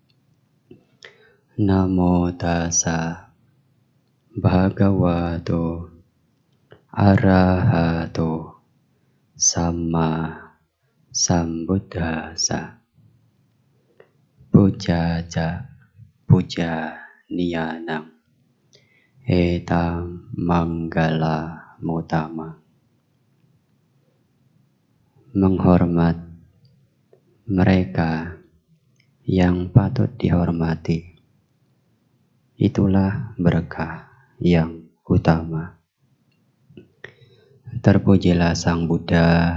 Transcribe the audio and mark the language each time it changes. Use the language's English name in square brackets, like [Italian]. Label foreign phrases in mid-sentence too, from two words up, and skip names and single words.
[Pali] Namo tassa bhagavato arahato sama sambuddhassa. Pujaja puja niyanang etam manggala mutama. [Indonesian] Menghormat mereka yang patut dihormati, itulah berkah yang utama. Terpujilah Sang Buddha.